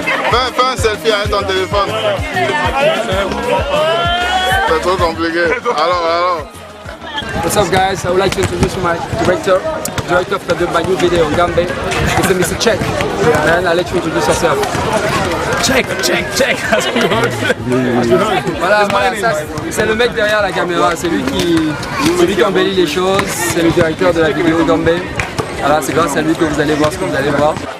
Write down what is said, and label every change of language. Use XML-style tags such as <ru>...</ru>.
<fr>Fais un selfie avec ton téléphone. C'est trop compliqué. Alors.</fr> <en>What's up, guys? I would like to introduce my director of my new video on Gambé. It's Mr. Check. And I'll let you introduce yourself. Check.</en> <fr>Voilà, ça, c'est le mec derrière la caméra. C'est lui qui embellit les choses. C'est le directeur de la vidéo Gambé. Voilà, c'est grâce à lui que vous allez voir ce que vous allez voir.</fr>